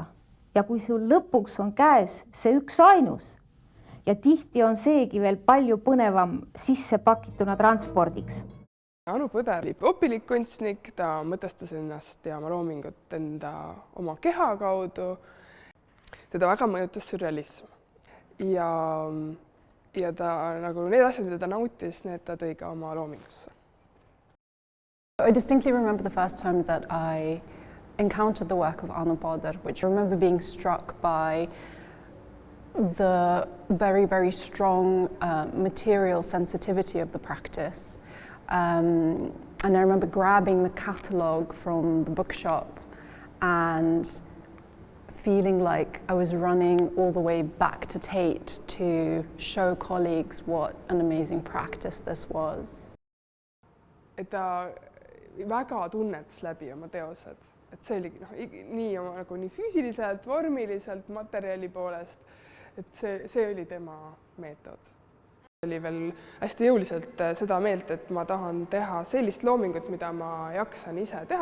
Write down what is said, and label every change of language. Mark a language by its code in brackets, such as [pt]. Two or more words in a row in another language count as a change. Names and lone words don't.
[et] Ja kui sul lõpuks on käes see üks ainus ja tihti on seegi veel palju põnevam sisse pakituna transpordiks. Anu Põder oli õpilik kunstnik, ta mõtestas ennast ja oma loomingut oma keha kaudu. Teda väga mõjutas sürrealism ja ta nagu need asjad, mida ta nautis, need ta tõi ka oma loomingusse. [en] I distinctly remember the first time that I encountered the work of Anu Põder, which I remember being struck by the very, very strong material sensitivity of the practice. And I remember grabbing the catalogue from the bookshop and feeling like I was running all the way back to Tate to show colleagues what an amazing practice this was. [et] Et ta väga tunnetas läbi oma teosed, et see oli nii nagu nii füüsiliselt, vormiliselt, materjali poolest, et see oli tema meetod. Oli veel hästi jõuliselt seda meelt, et ma tahan teha sellist loomingut, mida ma jaksan ise teha.